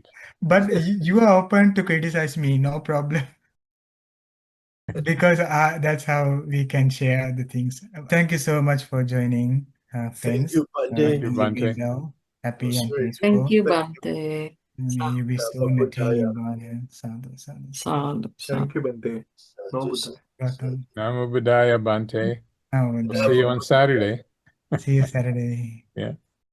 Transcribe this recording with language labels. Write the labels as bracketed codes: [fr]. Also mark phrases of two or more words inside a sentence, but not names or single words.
[en] But you are open to criticize me, no problem. Because that's how we can share the things. Thank you so much for joining, Thank friends. you, Thank Bande. you, Be Bante. well, happy That's and very Thank peaceful. you, Thank you. Bhante. May you be so Buddhaya. [pi] attained, sadhu, sadhu, sadhu. Sadhu, sadhu. [en] Thank you, Bante. No, Buddha. Welcome. [pi] Namo Buddhaya, Bante. [en] Now, We'll see you on Saturday. see you Saturday. Yeah.